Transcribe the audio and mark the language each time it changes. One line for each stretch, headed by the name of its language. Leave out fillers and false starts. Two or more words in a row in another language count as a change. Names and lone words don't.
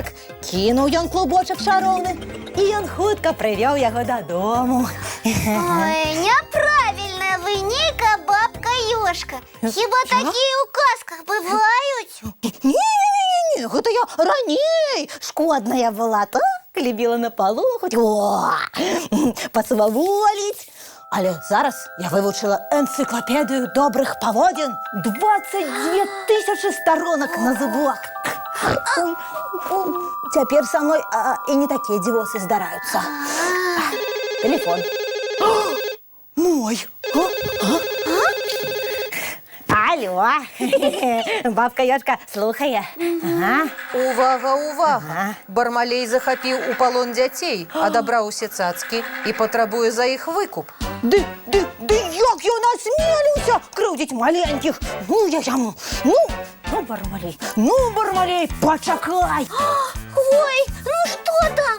Belarusian: Кінуў ён клубочак шароўны, і ён хутка прывёў яго дадому. Ой, неправильная вы, нейка бабка Ёшка.
Russian: Хіба такие у казках бывают?
Belarusian: Не, гэта я раней шкодная была,
Russian: так любила на полу хоть посваволить.
Ukrainian: Але зараз я вивчила енциклопедію добрих поводин. 22 тисячі сторонок на зубок. Ой,
Russian: теперь со мной и не такие девосы здараются. Телефон. Мой.
Ukrainian: Алло. Бабка Ёшка слухає. Ага.
Belarusian: Увага, увага! Ага. Бармалей захапіў у палон дзяцей, адабраў усе цацкі і патрабуе за іх выкуп. Ды як я насмелюся крыўдзіць маленькіх. Ну, я яму. Ну, Бармалей, пачакай.
Russian: Ой, ну что там?